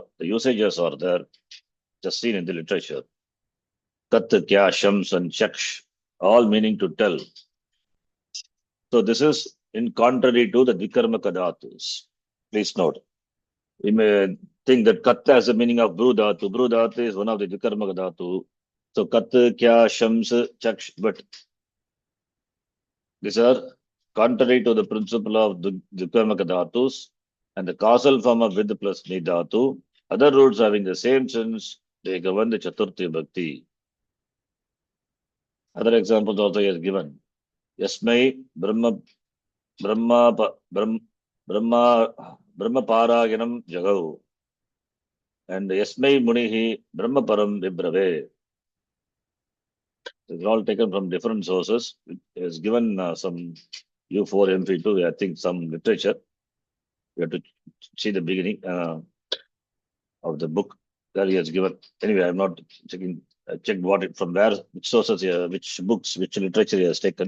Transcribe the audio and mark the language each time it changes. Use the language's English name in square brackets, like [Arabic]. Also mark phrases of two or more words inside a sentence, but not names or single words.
[English] The usages are there, just seen in the literature. Tat, kya, shams and chaksh, all meaning to tell. So this is in contrary to the [Sanskrit] Dvikarmaka dhatus. [English] Please note. We may think that Katta has the meaning of [Sanskrit] Bru dhatu. Bru dhatu [English] is one of the [Sanskrit] Dvikarmaka dhatu. So Kat, kya, shams, chaksh, [English] but these are contrary to the principle of the [Sanskrit] Dvikarmaka dhatus [English] and the causal form of with plus [Sanskrit] ni dhatu. [English] Other roots having the same sense, they govern the [Sanskrit] Chaturthi Bhakti. [English] Other examples also he has given. [Sanskrit] Yasmai Brahma Parayanam Jagau. And Yasmai Munihi Brahma Param Vibrave. [English] These are all taken from different sources. It is given some U4 MP2, I think some literature. We have to see the beginning of the book that he has given. Anyway, I'm not checking. I checked from where, which sources, which books, which literature he has taken.